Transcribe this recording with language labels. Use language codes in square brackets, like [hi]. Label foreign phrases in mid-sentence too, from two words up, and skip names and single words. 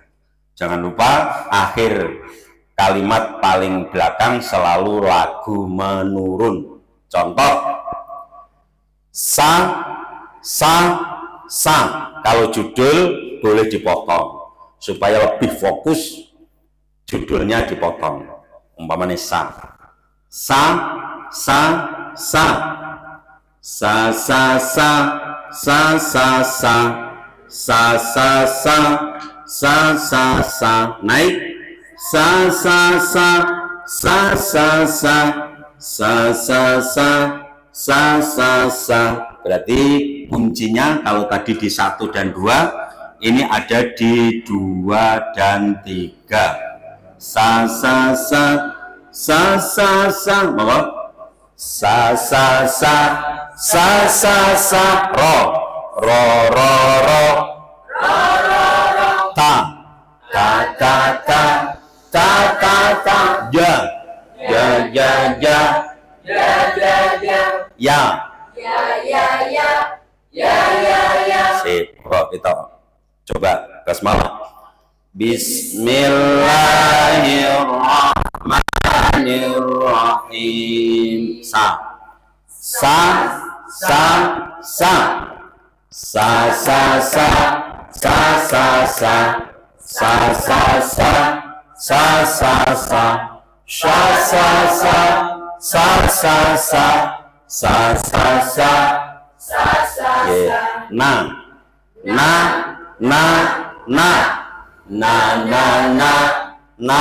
[id] Jangan lupa akhir kalimat paling belakang selalu lagu menurun. Contoh sa, sa, sa. Kalau judul boleh dipotong supaya lebih fokus. Judulnya dipotong. Umpamanya sa, sa, sa, sa, sa, sa, sa, sa, sa, sa, sa, sa, sa, sa, sa, sa, naik, sa, sa, sa, sa, sa, sa, sa, sa, sa, sa, sa, sa. Berarti kuncinya kalau tadi di 1 dan 2, ini ada di 2 dan 3. Sa, sa, sa, sa, sa, sa, monggo. Sa, sa, sa, sa, sa, sa, ro, ro, ro, ro, ta, ta, ta, ta, ta, ta, ta, ja, ja, ja, ja, ya, sip. Kok kita coba basmalah. [ar] بسم الله الرحمن الرحيم. Sa, sa, sa, sa, sa, sa, sa, sa, sa, sa, sa, sa, sa, sa, sa, sa, sha, sa, sa, sa, sa, sa, sa, sa, sa, na, na, na, na, na, na, na,